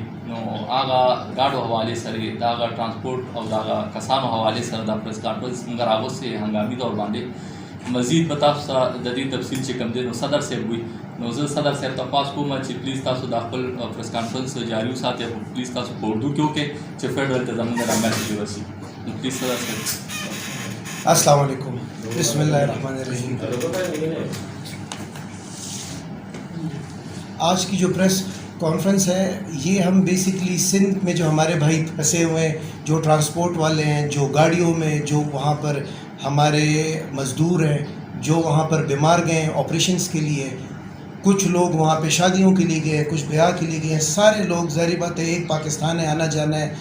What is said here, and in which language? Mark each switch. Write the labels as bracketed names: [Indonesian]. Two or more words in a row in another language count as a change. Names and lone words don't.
[Pashto] نو هغه ګاډو حوالې سره د هغه ټرانسپورټ او د هغه کسانو حوالې سره دا پریس کانفرنس موږ راغوستی هنګامي طور باندې. مزید به تاسو ته د دې تفصیل چې کوم دی نو صدر صاحب وي، نو زه صدر صاحب ته خواست کوم چې پلیز تاسو د خپل پریس کانفرنس جاري وساتئ، پلیز تاسو په اردو کې وکړئ چې فیډرل ته زموږ دا میسج ورسي. نو پلیز صدر صاحب. [Arabic] السلام علیکم، بسم اللہ الرحمن الرحیم. [Urdu] آج کی جو پریس کانفرنس ہے یہ ہم بیسکلی سندھ میں جو ہمارے بھائی پھنسے ہوئے ہیں، جو ٹرانسپورٹ والے ہیں، جو گاڑیوں میں، جو وہاں پر ہمارے مزدور ہیں، جو وہاں پر بیمار گئے ہیں آپریشنس کے لیے، کچھ لوگ وہاں پہ شادیوں کے لیے گئے ہیں، کچھ بیاہ کے لیے گئے ہیں، سارے لوگ ظاہری بات ہے ایک پاکستان ہے، آنا جانا ہے.